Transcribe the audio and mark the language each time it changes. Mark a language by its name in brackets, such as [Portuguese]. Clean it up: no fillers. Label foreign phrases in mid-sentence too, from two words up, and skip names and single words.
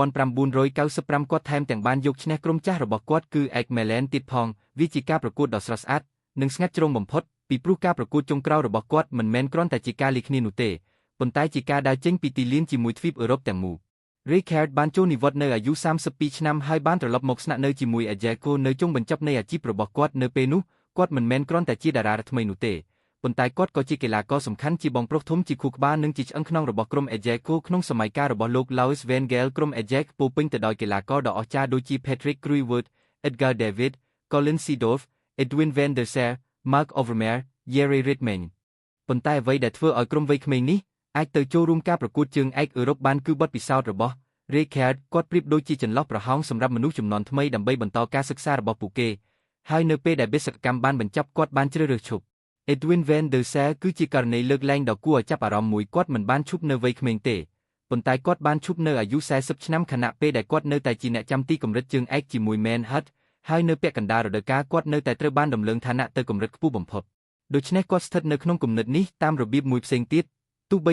[Khmer] 1995 គាត់ថែមទាំងបានយកឈ្នះក្រុមចាស់របស់គាត់គឺ AC Milan ទៀតផងវាជាការប្រកួតដ៏ស្រស់ស្អាតនិងស្ងាត់ជ្រងបំផុតពីព្រោះការប្រកួតចុងក្រោយរបស់គាត់មិនមែនគ្រាន់តែជាការលាគ្នានោះទេប៉ុន្តែជាការដើរចេញពីទីលានជាមួយទ្វីបអឺរ៉ុបទាំងមូល Rijkaard បានចូលនិវត្តន៍នៅអាយុ32ឆ្នាំហើយបានត្រឡប់មកស្នាក់នៅជាមួយ Ajaxco នៅចុងបញ្ចប់នៃអាជីពរបស់គាត់នៅពេលនោះ គាត់មិនមែនគ្រាន់តែជាតារាថ្មីនោះទេប៉ុន្តែគាត់ក៏ជាកីឡាករសំខាន់ជាបងប្រុសធំជាខួរក្បាលនិងជាឆ្អឹងខ្នងរបស់ក្រុម Ajaxco ក្នុងសម័យកាលរបស់លោក Louis van Gaal ក្រុម Ajax ពោរពេញទៅដោយកីឡាករដ៏អស្ចារ្យដូចជា Patrick Kluivert, Edgar David, Colin Seedorf, Edwin van der Sar, Marc Overmars, Jere Ritmanen ប៉ុន្តែអ្វីដែលធ្វើឲ្យក្រុមវ័យក្មេងនេះអាចទៅចូលរួមការប្រកួតជើងឯកអឺរ៉ុបបានគឺបទពិសោធន៍ របស់ Rijkaard គាត់ប្រៀបដូចជាចន្លោះប្រហោងសម្រាប់មនុស្សជំនាន់ថ្មីដើម្បីបន្តការសិក្សារបស់ពួកគេហើយនៅពេលដែលបេសកកម្មបានបញ្ចប់គាត់បានជ្រើសរើសឈប់ Edwin van der Sar គឺជាករណីលើកលែងដ៏គួរឲ្យចាប់អារម្មណ៍មួយគាត់មិនបានឈប់នៅវ័យក្មេងទេប៉ុន្តែគាត់បានឈប់នៅអាយុ40ឆ្នាំខណៈពេលដែលគាត់នៅតែជាអ្នកចាំទីកម្រិតជើងឯកជាមួយ Man Hut ហើយនៅពាក់កណ្ដាលរដូវកាលគាត់នៅតែត្រូវបានដំឡើងឋានៈទៅកម្រិតខ្ពស់បំផុតដូច្នេះគាត់ស្ថិតនៅក្នុងគំនិតនេះតាមរបៀបមួយផ្សេងទៀតទោះបី